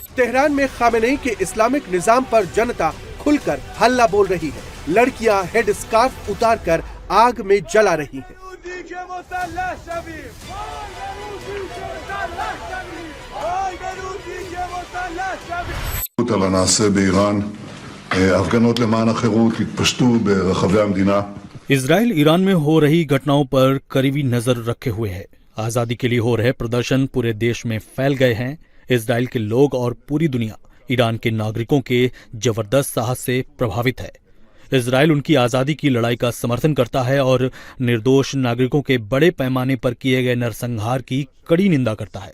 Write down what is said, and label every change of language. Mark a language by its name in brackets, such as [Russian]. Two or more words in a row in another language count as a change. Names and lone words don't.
[Hindi] तेहरान में खामेनेई के इस्लामिक निजाम पर जनता खुलकर हल्ला बोल रही है। लड़कियां हेड स्कार्फ उतारकर आग में जला रही हैं। [Hebrew] על הנעשה באיראן, הפגנות למען החירות התפשטו ברחבי המדינה. [Hindi] इजराइल ईरान में हो रही घटनाओं पर करीबी नजर रखे हुए है। आजादी के लिए हो रहे प्रदर्शन पूरे देश में फैल गए हैं। इजराइल के लोग और पूरी दुनिया ईरान के नागरिकों के जबरदस्त साहस से प्रभावित है। इजराइल उनकी आजादी की लड़ाई का समर्थन करता है और निर्दोष नागरिकों के बड़े पैमाने पर किए गए नरसंहार की कड़ी निंदा करता है।